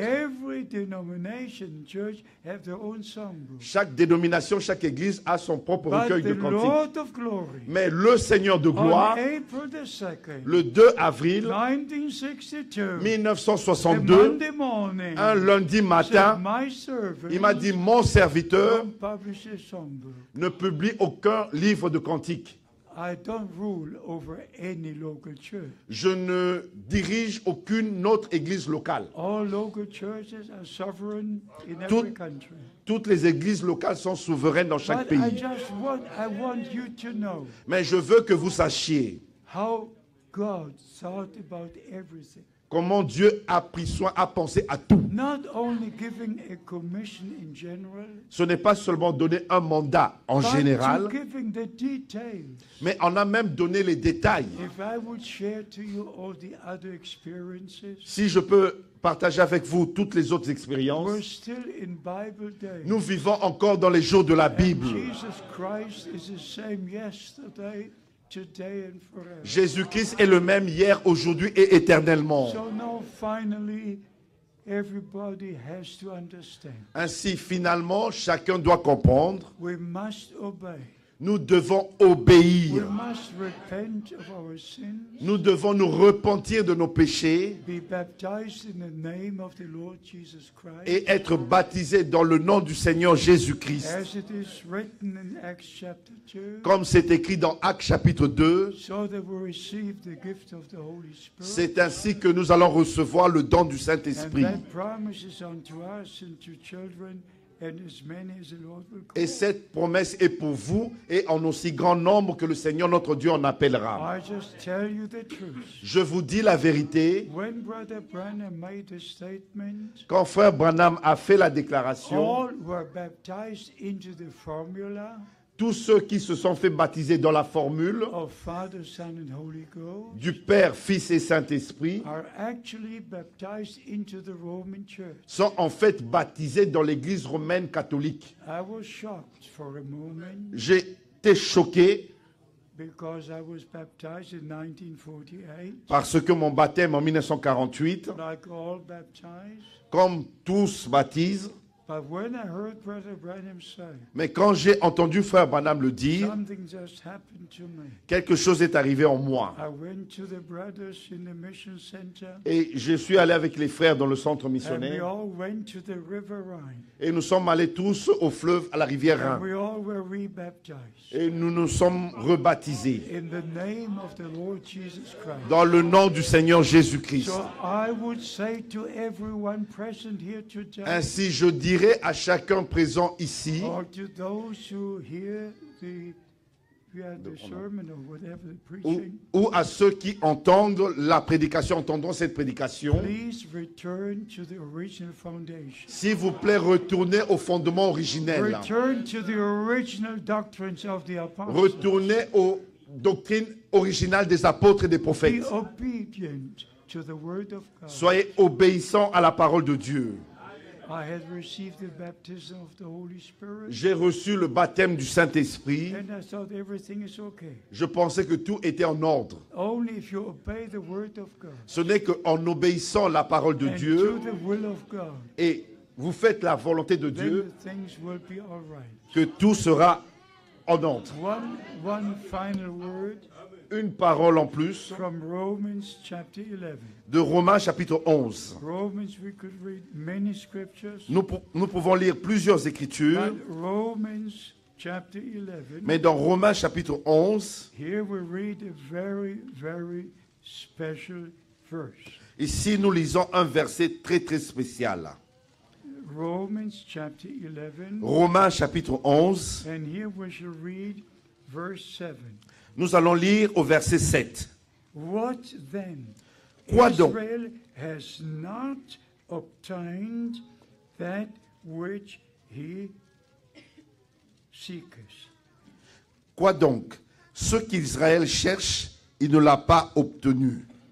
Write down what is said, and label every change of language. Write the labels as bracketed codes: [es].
[en] Every denomination church have their own songbook. [fr] Chaque dénomination, chaque église a son propre [en] But [fr] recueil [en] the [fr] de cantiques. [en] Lord of glory, [fr] Mais le Seigneur de [en] on [fr] gloire, [en] April the 2nd, [fr] le 2 avril [en] 1962, a [fr] 1962, [en] Monday morning, [fr] un lundi [en] said, [fr] matin, [en] my servant [fr] il m'a dit, mon serviteur [en] don't publish a songbook. [fr] ne publie aucun livre de cantiques. [en] I don't rule over any local church. [fr] Je ne dirige aucune autre église locale. [en] All local churches are sovereign in [fr] Tout- [en] every country. [fr] Toutes les églises locales sont souveraines dans chaque [en] But I [fr] pays. [en] just want you to know [fr] Mais je veux que vous sachiez [en] how God thought about everything. [fr] comment Dieu a pris soin, a pensé à tout. [en] Not only giving a commission in general, [fr] Ce n'est pas seulement donner un mandat en [en] but [fr] général, [en] to giving the details. [fr] mais on a même donné les détails. [en] If I would share to you all the other experiences, [fr] Si je peux partager avec vous toutes les autres [en] we're [fr] expériences, [en] still in Bible days. [fr] nous vivons encore dans les jours de la [en] And [fr] Bible. [en] Jesus Christ is the same yesterday, today, and forever. [fr] Jésus-Christ est le même hier, aujourd'hui et éternellement. [en] So now finally, everybody has to understand. [fr] Ainsi, finalement, chacun doit comprendre, [en] We must obey. [fr] nous devons [en] We [fr] obéir. [en] must repent of our sins, [fr] Nous devons nous repentir de nos péchés [en] be baptized in the name of the Lord Jesus Christ, [fr] et être baptisés dans le nom du Seigneur Jésus-Christ. [en] as it is written in Acts chapter 2, [fr] Comme c'est écrit dans Actes chapitre 2, [en] so that we receive the gift of the Holy Spirit. [fr] c'est ainsi que nous allons recevoir le don du [en] And [fr] Saint-Esprit. [en] that promises unto us and to children and as many as the Lord will call. [fr] Et cette promesse est pour vous et en aussi grand nombre que le Seigneur notre Dieu en appellera. [en] I just tell you the truth. [fr] Je vous dis la vérité, [en] When Brother Branham made a statement, [fr] quand frère Branham a fait la déclaration, [en] all were baptized into the formula [fr] tous ceux qui se sont fait baptiser dans la formule [en] of Father, Son, and Holy Ghost [fr] du Père, Fils et Saint-Esprit [en] are actually baptized into the Roman Church. [fr] sont en fait baptisés dans l'Église romaine catholique. [en] I was shocked for a moment [fr] J'ai été choqué [en] because I was baptized in 1948, [fr] parce que mon baptême en 1948, [en] like all baptized. [fr] comme tous baptisent, [en] But when I heard Brother Branham say, [fr] mais quand j'ai entendu frère Branham le dire, [en] something just happened to me. [fr] quelque chose est arrivé en moi. [en] I went to the brothers in the mission center, [fr] Et je suis allé avec les frères dans le centre [en] and we [fr] missionnaire [en] all went to the River Rhine, [fr] et nous sommes allés tous au fleuve, à la rivière [en] and [fr] Rhin. [en] we all were rebaptized [fr] Et nous nous sommes rebaptisés [en] in the name of the Lord Jesus Christ. [fr] dans le nom du Seigneur Jésus-Christ. [en] So I would say to everyone present here today, [fr] Ainsi, je dirais à chacun présent ici, [en] or to those who hear the sermon or whatever the preaching, [fr] ou à ceux qui entendent la prédication, entendront cette prédication, [en] please return to the original foundation. [fr] s'il vous plaît, retournez au fondement originel. [en] Return to the original doctrines of the apostles. [fr] Retournez aux doctrine originale des apôtres et des [en] Be [fr] prophètes. [en] obedient to the word of God. [fr] Soyez obéissants à la parole de Dieu. [en] I had received the baptism of the Holy Spirit, [fr] J'ai reçu le baptême du Saint-Esprit. [en] and I thought everything is okay. [fr] Je pensais que tout était en ordre. [en] Only if you obey the word of God [fr] Ce n'est qu'en obéissant la parole de [en] and [fr] Dieu [en] do the will of God, [fr] et vous faites la volonté de [en] then [fr] Dieu [en] the things will be all right. [fr] que tout sera en ordre. [en] One final word [fr] Une parole en plus [en] from Romans chapter 11. [fr] de Romains chapitre 11. [en] Romans, we could read many scriptures, [fr] Nous pouvons lire plusieurs écritures, [en] but Romans chapter 11, [fr] mais dans Romains chapitre 11, [en] here we read a very, very special verse. [fr] ici nous lisons un verset très très spécial. [en] Romans chapter 11, [fr] Romains chapitre 11, [en] and here we shall read verse 7. [fr] nous allons lire au verset 7. [en] What then? [fr] Quoi donc? [en] Israel has not obtained that which he seeketh. [fr] Quoi donc? Ce qu'Israël cherche, il ne l'a pas obtenu.